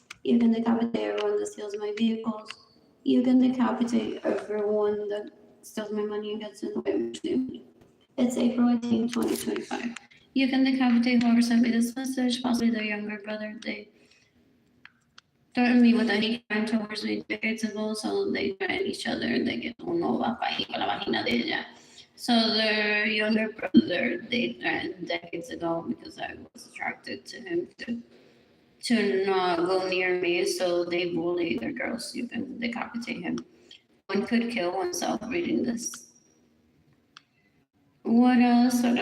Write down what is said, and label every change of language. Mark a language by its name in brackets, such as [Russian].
[English] You can decapitate everyone that steals my vehicles. You can decapitate everyone that steals my money and gets in the way of receiving money. It's April 18, 2025. You can decapitate whoever sent me this message, possibly their younger brother. They threatened me with any crime towards me decades ago, so they threaten each other. They get [Spanish] uno va pa' ahí con la vagina de ella. [English] So their younger brother, they threatened decades ago because I was attracted to him to not go near me. So they bully their girls. You can decapitate him. One could kill oneself reading this. What else?